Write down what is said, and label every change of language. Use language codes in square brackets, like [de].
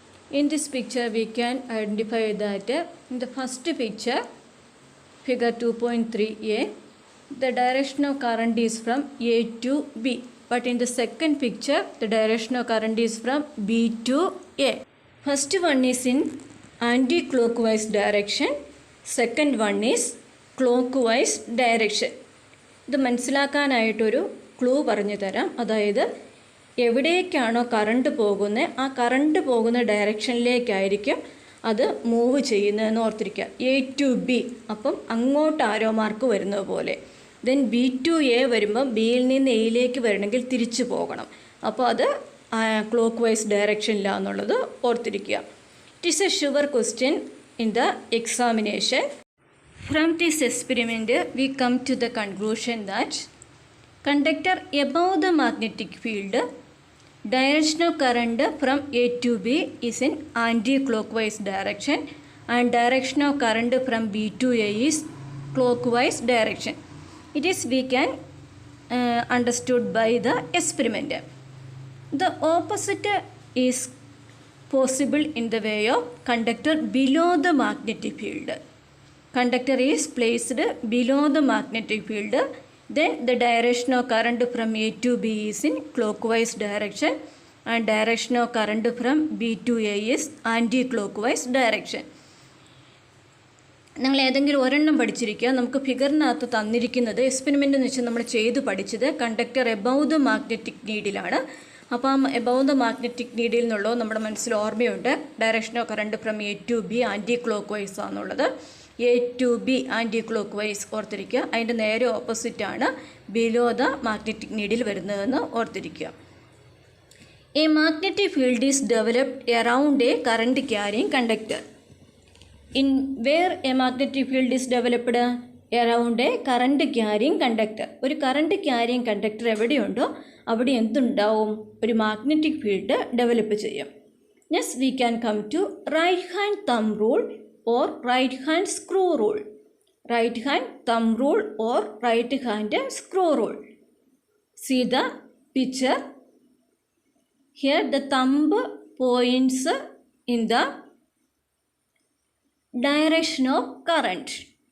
[en] In this picture, we can identify that in the first picture, figure 2.3a, the direction of current is from A to B. But in the second picture, the direction of current is from B to A. First one is in anti-clockwise direction. Second one is clockwise direction. [ml] ഇത് മനസ്സിലാക്കാനായിട്ടൊരു clue പറഞ്ഞു തരാം. അതായത് എവിടേക്കാണോ current പോകുന്നത് ആ current പോകുന്ന ഡയറക്ഷനിലേക്കായിരിക്കും അത് move ചെയ്യുന്നതെന്ന് ഓർത്തിരിക്കുക. എ ടു ബി, അപ്പം അങ്ങോട്ട് ആരോ മാർക്ക് വരുന്നത് പോലെ. ദെൻ ബി ടു എ വരുമ്പം ബിയിൽ നിന്ന് എയിലേക്ക് വരണമെങ്കിൽ തിരിച്ചു പോകണം. അപ്പോൾ അത് ക്ലോക്ക് വൈസ് ഡയറക്ഷനിലാണെന്നുള്ളത് ഓർത്തിരിക്കുക. [en] It is a sure question in the examination. From this experiment, we come to the conclusion that conductor above the magnetic field, direction of current from A to B is in anti-clockwise direction and direction of current from B to A is clockwise direction. It is we can understood by the experiment. The opposite is possible in the way of conductor below the magnetic field. Conductor is placed below the magnetic field. Then the direction of current from A to B is in clockwise direction and direction of current from B to A is anti-clockwise direction. [ml] നിങ്ങൾ ഏതെങ്കിലും ഒരെണ്ണം പഠിച്ചിരിക്കുക. നമുക്ക് ഫിഗറിനകത്ത് തന്നിരിക്കുന്നത് experiment എന്ന് വെച്ചാൽ നമ്മൾ ചെയ്ത് പഠിച്ചത് [en] conductor above the magnetic [ml] നീഡിലാണ്. അപ്പം [en] above the magnetic needle [ml] എന്നുള്ളത് നമ്മുടെ മനസ്സിൽ ഓർമ്മയുണ്ട്. [en] Direction of current from A to B anticlockwise ആണെന്നുള്ളത്. A to B anticlockwise [ml] ഓർത്തിരിക്കുക. അതിൻ്റെ നേരെ ഓപ്പോസിറ്റാണ് [en] below the magnetic needle [ml] വരുന്നതെന്ന് ഓർത്തിരിക്കുക. [en] A magnetic field is developed around a current carrying conductor. In where a magnetic field is developed around a current carrying conductor. [ml] ഒരു current carrying conductor എവിടെയുണ്ടോ അവിടെ എന്തുണ്ടാവും? ഒരു magnetic field develop ചെയ്യും. [en] Next we can come to right hand thumb rule or right hand screw rule. Right hand thumb rule or right hand screw rule. See the picture. Here the thumb points in the direction of current.